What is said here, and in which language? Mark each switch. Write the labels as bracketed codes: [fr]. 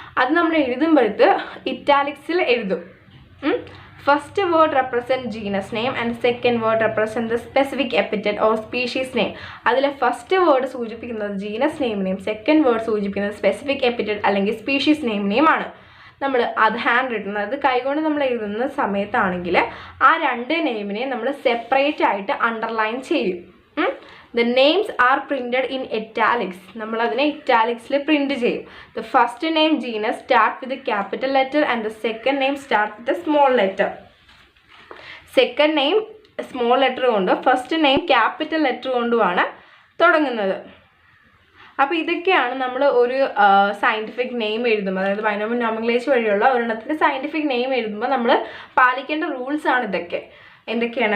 [ml] അത് നമ്മൾ എഴുതുമ്പോഴത്ത് ഇറ്റാലിക്സിൽ എഴുതും. [en] First word represent genus name and second word represent the specific epithet or species name. [ml] അതിലെ first word സൂചിപ്പിക്കുന്നത് genus നെയിമിനെയും second word സൂചിപ്പിക്കുന്നത് specific എപ്പിറ്ററ്റ് അല്ലെങ്കിൽ സ്പീഷീസ് നെയിമിനെയും ആണ്. നമ്മൾ അത് ഹാൻഡ് റിട്ടൺ, അത് കൈകൊണ്ട് നമ്മൾ എഴുതുന്ന സമയത്താണെങ്കിൽ ആ 2 നെയിമിനെ നമ്മൾ സെപ്പറേറ്റ് ആയിട്ട് അണ്ടർലൈൻ ചെയ്യും. [en] The names are printed in italics. [ml] നമ്മൾ അതിനെ ഇറ്റാലിക്സിൽ പ്രിന്റ് ചെയ്യും. [en] The first name genus start with a capital letter and the second name start with a small letter. Second name small letter [ml] കൊണ്ട് first name capital letter കൊണ്ടുമാണ് തുടങ്ങുന്നത്. അപ്പോൾ ഇതൊക്കെയാണ് നമ്മൾ ഒരു സയൻറ്റിഫിക് നെയിം എഴുതുമ്പോൾ, അതായത് ബൈനോമിയൽ നോമൻക്ലേച്ചർ വഴിയുള്ള ഒരെണ്ണത്തിൻ്റെ സയൻറ്റിഫിക് നെയിം എഴുതുമ്പോൾ നമ്മൾ പാലിക്കേണ്ട റൂൾസ് ആണ് ഇതൊക്കെ. എന്തൊക്കെയാണ്?